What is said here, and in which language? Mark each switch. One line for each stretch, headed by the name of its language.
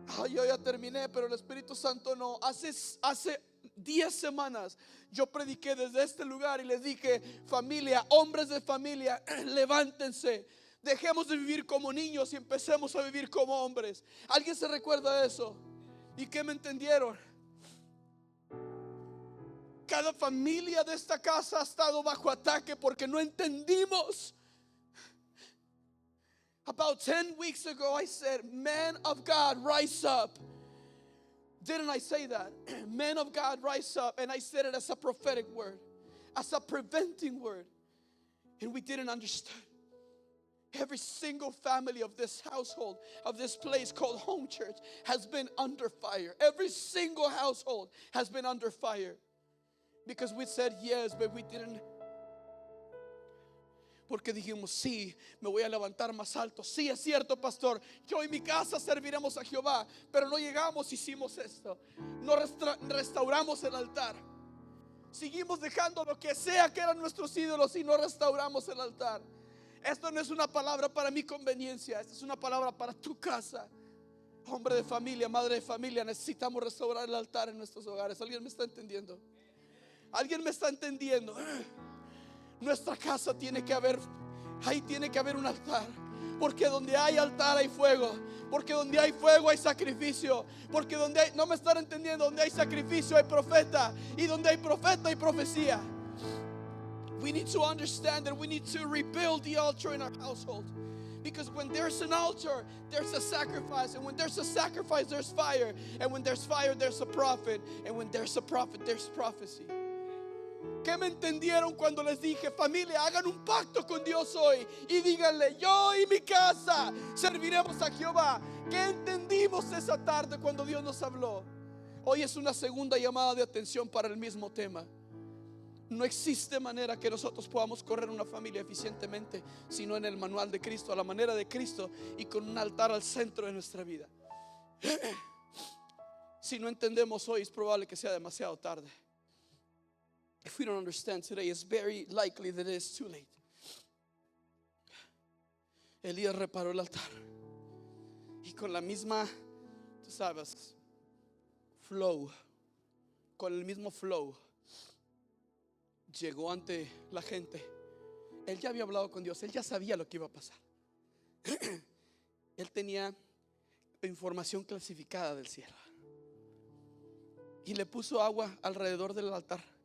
Spanish: Yo ya terminé, pero el Espíritu Santo no. Hace 10 semanas yo prediqué desde este lugar y les dije, familia, hombres de familia, levántense. Dejemos de vivir como niños y empecemos a vivir como hombres. ¿Alguien se recuerda de eso? ¿Y qué me entendieron? Cada familia de esta casa ha estado bajo ataque porque no entendimos.
English: About 10 weeks ago I said, men of God, rise up. Didn't I say that? Men of God, rise up. And I said it as a prophetic word, as a preventing word. And we didn't understand. Every single family of this household, of this place called home church, has been under fire. Every single household has been under fire. Because we said yes, but we didn't.
Spanish: Porque dijimos, sí, me voy a levantar más alto. Sí, es cierto, pastor, yo en mi casa serviremos a Jehová. Pero no llegamos, hicimos esto. No restauramos el altar. Seguimos dejando lo que sea que eran nuestros ídolos y no restauramos el altar. Esto no es una palabra para mi conveniencia. Esta es una palabra para tu casa. Hombre de familia, madre de familia, necesitamos restaurar el altar en nuestros hogares. ¿Alguien me está entendiendo? ¿Alguien me está entendiendo? Nuestra casa tiene que haber, ahí tiene que haber un altar. Porque donde hay altar hay fuego. Porque donde hay fuego hay sacrificio. Porque donde hay, no me están entendiendo, donde hay sacrificio hay profeta. Y donde hay profeta hay profecía.
English: We need to understand that we need to rebuild the altar in our household. Because when there's an altar, there's a sacrifice. And when there's a sacrifice, there's fire. And when there's fire, there's a prophet. And when there's a prophet, there's prophecy.
Spanish: ¿Qué me entendieron cuando les dije, familia, hagan un pacto con Dios hoy y díganle, yo y mi casa serviremos a Jehová? ¿Qué entendimos esa tarde cuando Dios nos habló? Hoy es una segunda llamada de atención para el mismo tema. No existe manera que nosotros podamos correr una familia eficientemente sino en el manual de Cristo, a la manera de Cristo y con un altar al centro de nuestra vida. Si no entendemos hoy, es probable que sea demasiado tarde.
English: If we don't understand today, it's very likely that it is too late.
Spanish: Elías reparó el altar y con la misma, tú sabes, flow, con el mismo flow, llegó ante la gente. Él ya había hablado con Dios, él ya sabía lo que iba a pasar. Él tenía información clasificada del cielo y le puso agua alrededor del altar.